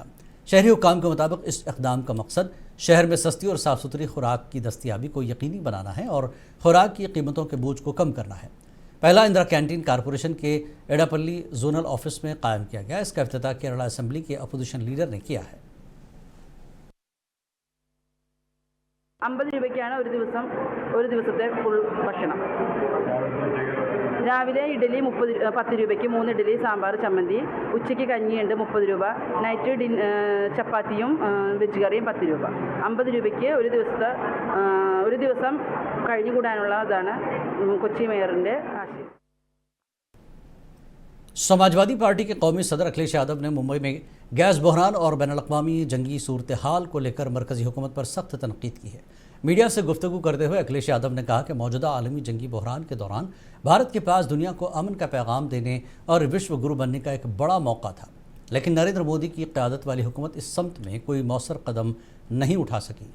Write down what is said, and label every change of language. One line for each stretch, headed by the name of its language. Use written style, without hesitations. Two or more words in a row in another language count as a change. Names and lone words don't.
Urdu: شہری حکام کے مطابق اس اقدام کا مقصد شہر میں سستی اور صاف ستھری خوراک کی دستیابی کو یقینی بنانا ہے اور خوراک کی قیمتوں کے بوجھ کو کم کرنا ہے. پہلا اندرا کینٹین کارپوریشن کے ایڈاپلی
English: zonal office
Urdu: میں قائم کیا گیا. اس کا افتتاح کیرلا اسمبلی کے
English: opposition leader
Urdu: نے کیا ہے.
Malayalam: 50 രൂപയ്ക്കാണ് ഒരു ദിവസത്തെ ഫുൾ ഭക്ഷണം. രാവിലെ ഇഡലി 10 രൂപയ്ക്ക് 3 ഇഡലി സാമ്പാർ ചമ്മന്തി, ഉച്ചയ്ക്ക് കഞ്ഞിയുണ്ട് 30 രൂപ, നൈറ്റ് ചപ്പാത്തിയും വെജ് കറിയും 10 രൂപ. 50 രൂപയ്ക്ക് ഒരു ദിവസം കഴിഞ്ഞുകൂടാനുള്ളതാണ് കൊച്ചി മേയറിൻ്റെ ആശയം.
Urdu: سماجوادی پارٹی کے قومی صدر اکھلیش یادو نے ممبئی میں گیس بحران اور بین الاقوامی جنگی صورتحال کو لے کر مرکزی حکومت پر سخت تنقید کی ہے. میڈیا سے گفتگو کرتے ہوئے اکھلیش یادو نے کہا کہ موجودہ عالمی جنگی بحران کے دوران بھارت کے پاس دنیا کو امن کا پیغام دینے اور وشو گرو بننے کا ایک بڑا موقع تھا، لیکن نریندر مودی کی قیادت والی حکومت اس سمت میں کوئی موثر قدم نہیں اٹھا سکی.